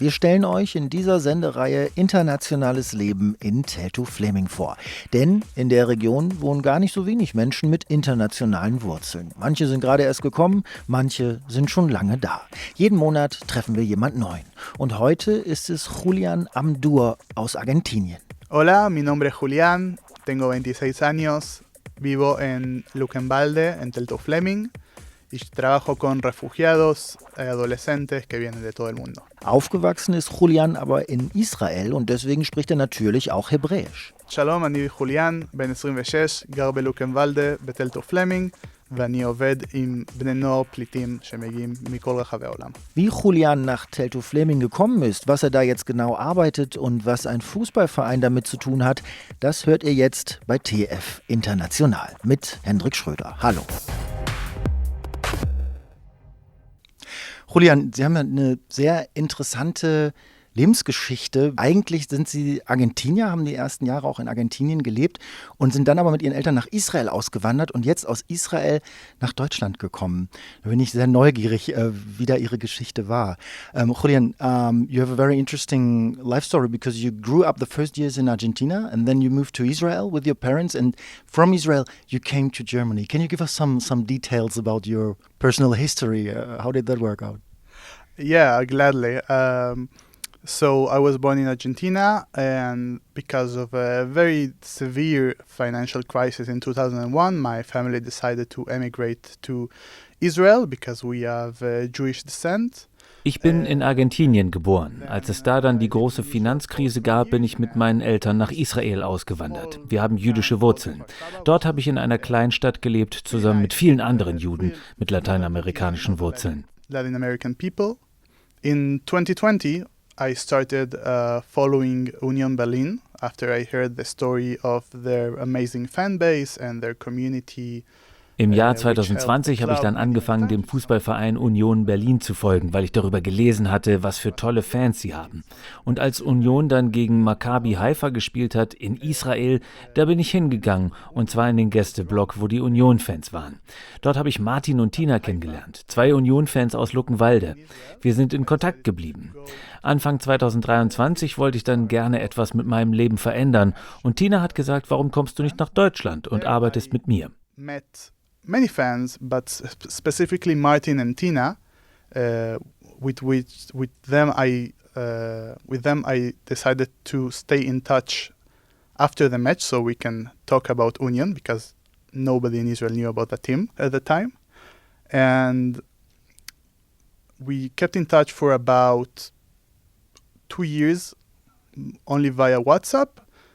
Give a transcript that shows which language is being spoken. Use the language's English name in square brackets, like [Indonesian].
[German] Wir stellen euch in dieser Sendereihe internationales Leben in Teltow-Fläming vor. Denn in der Region wohnen gar nicht so wenig Menschen mit internationalen Wurzeln. Manche sind gerade erst gekommen, manche sind schon lange da. Jeden Monat treffen wir jemand Neuen. Und heute ist es Julian Amdur aus Argentinien. [Spanish] Hola, mi nombre es Julian, tengo 26 años, vivo en Luckenwalde, en Teltow-Fläming. Ich trabajo con refugiados, adolescentes que vienen de todo el mundo. [German] Aufgewachsen ist Julian aber in Israel und deswegen spricht er natürlich auch Hebräisch. [Hebrew] שלום, אני חוליאן, בן 26, גר בלוקנוולדה, בתלטו-פלמינג, ואני עובד עם בני נוער פליטים שמגיעים מכל רחבי העולם. [German] Wie Julian nach Teltow-Fläming gekommen ist, was er da jetzt genau arbeitet und was ein Fußballverein damit zu tun hat, das hört ihr jetzt bei TF International mit Hendrik Schröder. Hallo. Julian, Sie haben ja eine sehr interessante Lebensgeschichte. Eigentlich sind Sie Argentinier, haben die ersten Jahre auch in Argentinien gelebt und sind dann aber mit Ihren Eltern nach Israel ausgewandert und jetzt aus Israel nach Deutschland gekommen. Da bin ich sehr neugierig, wie da Ihre Geschichte war. [English] Julian, you have a very interesting life story because you grew up the first years in Argentina and then you moved to Israel with your parents and from Israel you came to Germany. Can you give us some details about your personal history? How did that work out? Yeah, gladly. So I was born in Argentina, and because of a very severe financial crisis in 2001, my family decided to emigrate to Israel because we have Jewish descent. [German] Ich bin in Argentinien geboren. Als es da dann die große Finanzkrise gab, bin ich mit meinen Eltern nach Israel ausgewandert. Wir haben jüdische Wurzeln. Dort habe ich in einer Kleinstadt gelebt, zusammen mit vielen anderen Juden mit lateinamerikanischen Wurzeln. [English] Latin American people. In 2020, I started following Union Berlin after I heard the story of their amazing fan base and their community. [German] Im Jahr 2020 habe ich dann angefangen, dem Fußballverein Union Berlin zu folgen, weil ich darüber gelesen hatte, was für tolle Fans sie haben. Und als Union dann gegen Maccabi Haifa gespielt hat in Israel, da bin ich hingegangen, und zwar in den Gästeblock, wo die Union-Fans waren. Dort habe ich Martin und Tina kennengelernt, 2 Union-Fans aus Luckenwalde. Wir sind in Kontakt geblieben. Anfang 2023 wollte ich dann gerne etwas mit meinem Leben verändern. Und Tina hat gesagt, warum kommst du nicht nach Deutschland und arbeitest mit mir? [English] Many fans, but specifically Martin and Tina, with them I decided to stay in touch after the match so we can talk about Union because nobody in Israel knew about the team at the time, and we kept in touch for about 2 years, only via WhatsApp.